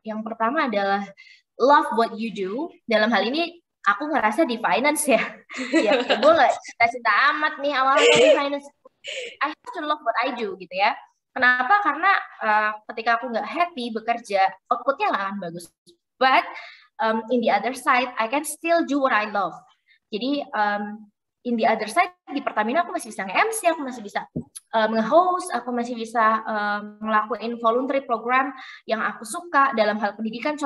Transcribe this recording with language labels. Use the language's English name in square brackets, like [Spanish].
[Indonesian] Yang pertama adalah [English] love what you do. [Indonesian] Dalam hal ini aku ngerasa di finance ya. Ya gue gak cinta-cinta amat nih awalnya di finance. [English] I have to love what I do [Indonesian] gitu ya. Kenapa? Karena ketika aku nggak happy bekerja, outputnya nggak akan bagus. [English] But in the other side, I can still do what I love. [Indonesian] Jadi [English] in the other side, [Indonesian] di Pertamina aku masih bisa nge-MC, aku masih bisa nge-host, aku masih bisa ngelakuin voluntary program yang aku suka dalam hal pendidikan.